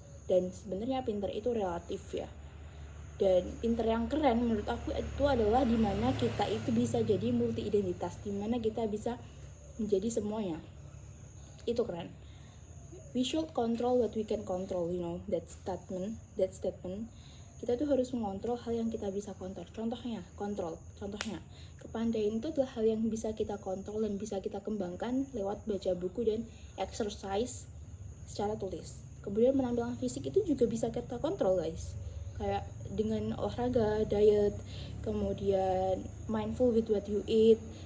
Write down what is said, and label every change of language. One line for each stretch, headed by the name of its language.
Indonesian: Dan sebenarnya pinter itu relatif ya, dan pinter yang keren menurut aku itu adalah dimana kita itu bisa jadi multi identitas, dimana kita bisa menjadi semuanya, itu keren.
English: We should control what we can control, that statement.
Indonesian: Kita tuh harus mengontrol hal yang kita bisa kontrol. Contohnya kepandaian itu adalah hal yang bisa kita kontrol dan bisa kita kembangkan lewat baca buku dan exercise secara tulis. Kemudian penampilan fisik itu juga bisa kita kontrol, guys, kayak dengan olahraga, diet, kemudian
English: mindful with what you eat.